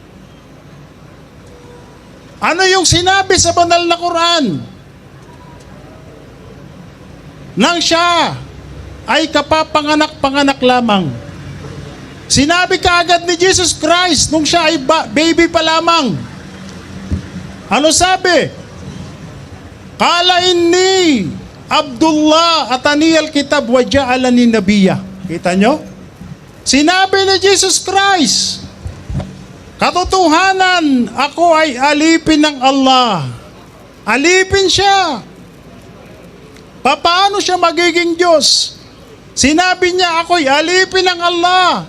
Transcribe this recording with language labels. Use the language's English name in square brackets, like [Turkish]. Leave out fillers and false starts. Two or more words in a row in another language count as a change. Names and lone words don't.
[Filipino] Ano yung sinabi sa banal na Quran? Nang siya ay kapapanganak-panganak lamang. Sinabi kaagad ni Jesus Christ nung siya ay baby pa lamang. Ano sabi? [Arabic] قال إني عبد الله آتاني الكتاب وجعلني نبيا. [Filipino] Kita nyo? Sinabi ni Jesus Christ, katotohanan, ako ay alipin ng Allah. Alipin siya. Paano siya magiging Diyos? Sinabi niya, ako'y alipin ng Allah.